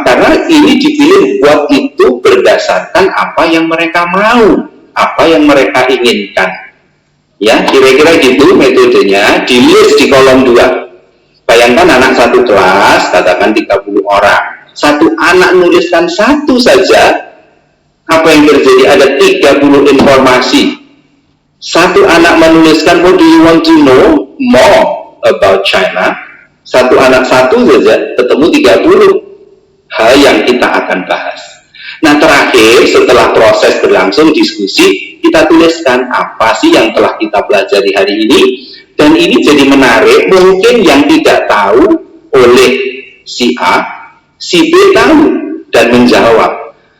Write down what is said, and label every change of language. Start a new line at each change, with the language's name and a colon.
Indonesian: Karena ini dipilih buat itu berdasarkan apa yang mereka mau, apa yang mereka inginkan. Ya, kira-kira gitu metodenya. Di list di kolom 2. Bayangkan anak satu kelas, katakan 30 orang. Satu anak nuliskan satu saja, apa yang terjadi? Ada 30 informasi. Satu anak menuliskan,
English: what do you want to know more about China?
Indonesian: Satu anak satu saja, ketemu 30 hal yang kita akan bahas. Nah, terakhir setelah proses berlangsung diskusi, kita tuliskan apa sih yang telah kita pelajari hari ini, dan ini jadi menarik. Mungkin yang tidak tahu oleh si A, si B tahu dan menjawab.